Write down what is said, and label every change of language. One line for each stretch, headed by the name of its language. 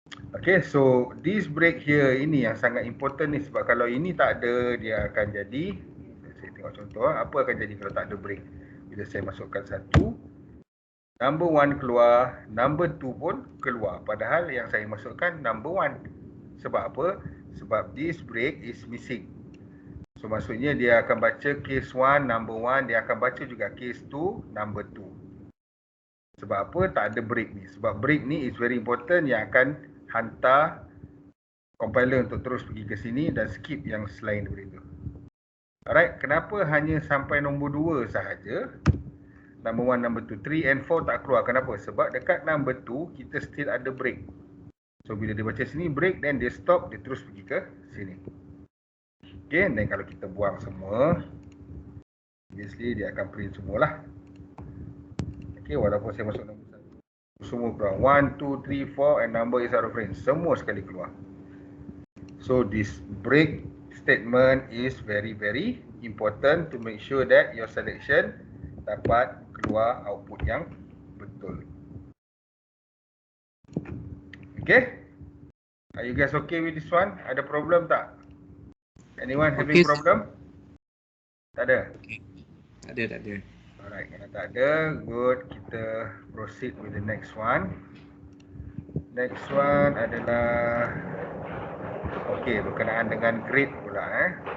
Malay: Okay,
English: so this break here
Malay: ini yang sangat important ni, sebab kalau ini tak ada, dia akan jadi, saya tengok contoh apa akan jadi kalau tak ada break. Bila saya masukkan 1, number 1 keluar, number 2 pun keluar, padahal yang saya masukkan number 1. Sebab apa? Sebab
English: this break is missing.
Malay: So maksudnya dia akan baca case 1 number 1, dia akan baca juga case 2 number 2. Sebab apa? Tak ada break ni. Sebab break ni
English: is very important,
Malay: yang akan hantar compiler untuk terus pergi ke sini dan skip yang selain daripada itu. Alright, kenapa hanya sampai nombor 2 sahaja? Number 1, number 2, 3 and 4 tak keluar. Kenapa? Sebab dekat number 2 kita still ada break. So bila dia baca sini break, then dia stop, dia terus pergi ke sini. Okay, dan kalau kita buang semua, obviously dia akan print semualah. Okay, walaupun saya masuk nombor 1, semua keluar.
English: 1, 2, 3, 4 and number is out of range.
Malay: Semua sekali keluar.
English: So this break statement is very important to make sure that your selection
Malay: dapat keluar output yang betul.
English: Okay? Are you guys okay with this one?
Malay: Ada problem tak?
English: Anyone having problem?
Malay: Tak ada? Tak ada. Alright, kalau tak ada, good.
English: Kita proceed with the next one.
Malay: Next one adalah okay, berkenaan dengan grade pula.